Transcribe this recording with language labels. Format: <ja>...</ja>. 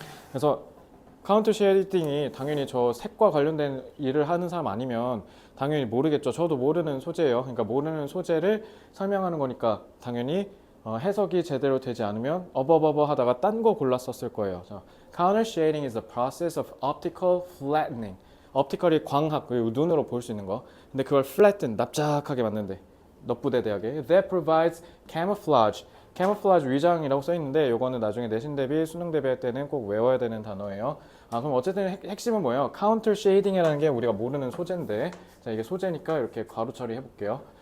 <ko>그래서 카운트 쉐이딩이 당연히 저 색과 관련된 일을 하는 사람 아니면 당연히 모르겠죠. 저도 모르는 소재예요. 그러니까 모르는 소재를 설명하는 거니까 당연히 해석이 제대로 되지 않으면 어버버버 하다가 딴 거 골랐었을 거예요.</ko> <en>Counter shading is the process of optical flattening.</en> <ko>optical이 광학, 그리고 눈으로 볼 수 있는 거. 근데 그걸 flatten, 납작하게 만든대. 넙부대 대학에.</ko> <en>That provides camouflage.</en> <ko>camouflage 위장이라고 써 있는데, 요거는 나중에 내신 대비 수능 대비할 때는 꼭 외워야 되는 단어예요. 그럼 어쨌든 핵심은 뭐예요? counter shading이라는 게 우리가 모르는 소재인데, 자, 이게 소재니까 이렇게 괄호 처리해 볼게요.</ko>